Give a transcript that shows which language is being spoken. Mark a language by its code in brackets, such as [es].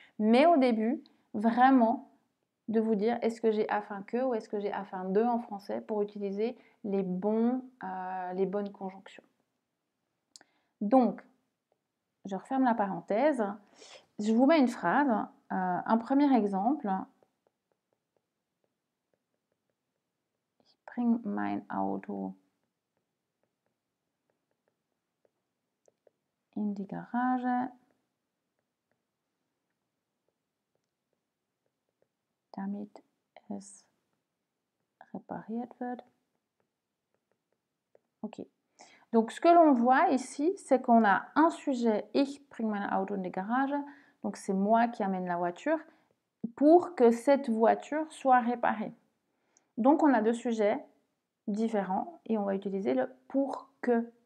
[fr] Mais au début, vraiment, de vous dire est-ce que j'ai afin que ou est-ce que j'ai afin de en français pour utiliser les bonnes conjonctions. Donc, je referme la parenthèse. Je vous mets une phrase, un premier exemple. [de] Ich bring mein Auto in die Garage, damit es répariert wird. [fr] Ok. Donc, ce que l'on voit ici, c'est qu'on a un sujet, [de] ich bring mein Auto in die Garage, [fr] donc c'est moi qui amène la voiture, pour que cette voiture soit réparée. Donc, on a deux sujets différents et on va utiliser le pour que